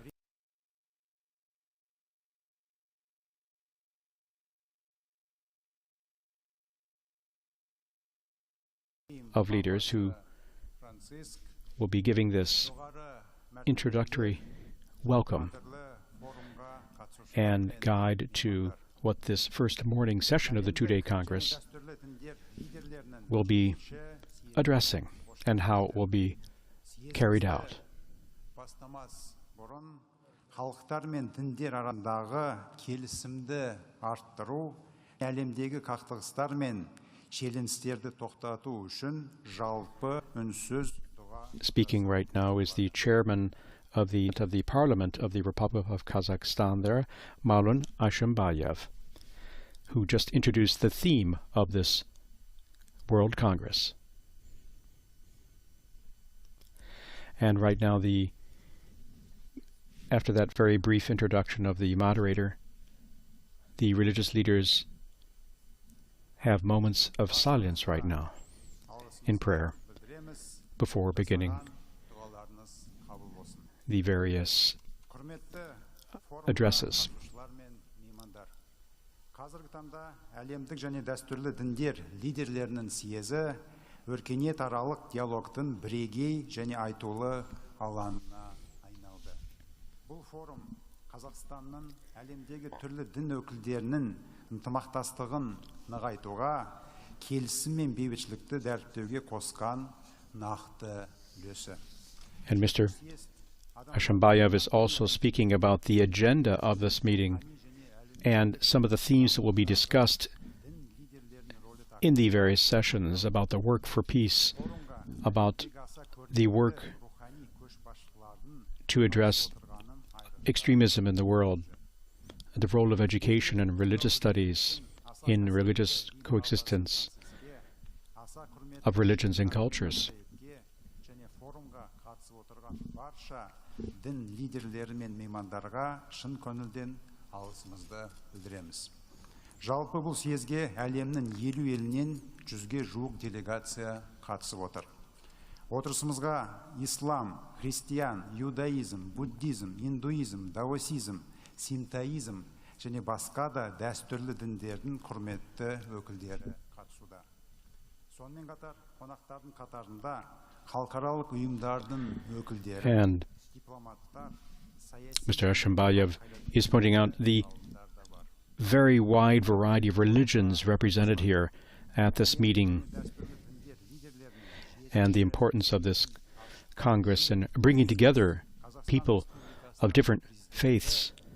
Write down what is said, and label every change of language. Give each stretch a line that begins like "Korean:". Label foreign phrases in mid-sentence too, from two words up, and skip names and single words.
English: of leaders who will be giving this introductory welcome and guide to what this first morning session of the two-day Congress will be addressing and how it will be carried out.
Kazakh: Халықтар мен діндер арасындағы келісімді арттыру, әлемдегі қақтығыстар мен шиеленістерді тоқтату үшін жалпы үнсіз.
English: Speaking right now is the chairman of the Parliament of the Republic of Kazakhstan there, Maulon Ashimbayev, who just introduced the theme of this World Congress. And right now, after that very brief introduction of the moderator, the religious leaders have moments of silence right now in prayer before beginning the various addresses.
Kazakh: Қазақстанда әлемдік және дәстүрлі діндер лидерлерінің съезі өркениетаралық диалогтың бірегей және айтулы алаңына айналды. Бұл форум Қазақстанның әлемдегі түрлі дін өкілдерінің ынтымақтастығын нығайтуға, келісім мен бейбітшілікті дәріптеуге қосқан нақты үлесі.
English: And Mr. Ashimbayev is also speaking about the agenda of this meeting and some of the themes that will be discussed in the various sessions about the work for peace, about the work to address extremism in the world, the role of education and religious studies in religious coexistence of religions and cultures.
Kazakh: Дін лидерлері мен меймандарға шын көңілден алғысымызды білдіреміз. Жалпы бұл съезге әлемнің 50 елінен 100-ге жуық делегация қатысып отыр. Отырысымызға ислам, христиан, иудаизм, буддизм, индуизм, даосизм, синтоизм және басқа да дәстүрлі діндердің құрметті өкілдері қатысуда. Сонымен қатар қонақтардың қатарында халықаралық ұйымдардың өкілдері,
English: And Mr. Ashimbayev is pointing out the very wide variety of religions represented here at this meeting and the importance of this Congress in bringing together people of different faiths